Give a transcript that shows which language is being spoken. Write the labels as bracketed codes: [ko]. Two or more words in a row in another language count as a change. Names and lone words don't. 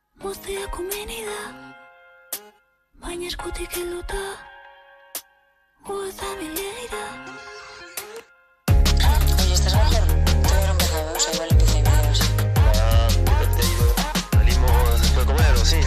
[eu] guztia komeni da, baina eskutik helduta, gu ez da bileira. [es] Oye, ¿estás mejor? Todavía no empezamos, igual empieza y medio así. Te digo, salimos después de comer o sí.